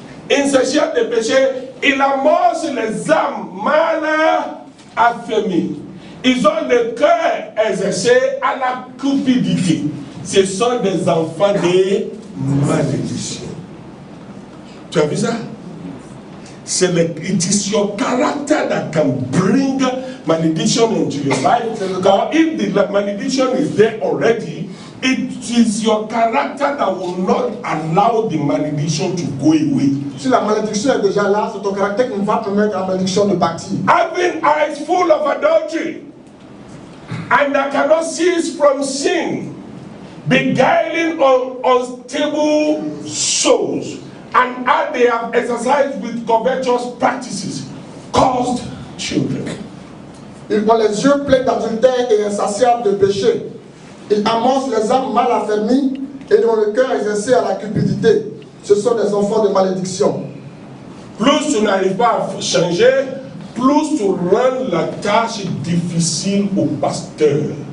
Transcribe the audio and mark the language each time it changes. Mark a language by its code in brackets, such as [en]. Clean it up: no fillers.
[fr] Insatiable de péché, il amorce les âmes mal affirmées. Ils ont le cœur exercé à la cupidité. Ce sont des enfants de malédiction. Tu as vu ça? [en] It is your character that can bring malediction into your life. Or if the malediction is there already, it is your character that will not allow the malediction to go away. [fr] Si la malédiction est déjà là, c'est ton caractère qui ne va permettre à la malédiction de partir. [en] Having eyes full of adultery, and that cannot cease from sin, beguiling unstable souls, and as they have exercised with covetous practices, caused children. [fr] Ils ont les yeux pleins d'adultère et insatiables de péché. Ils amassent les âmes mal affermies et dont le cœur exercé à la cupidité. Ce sont des enfants de malédiction. Plus tu n'arrives pas à changer, plus tu rends la tâche difficile au pasteur.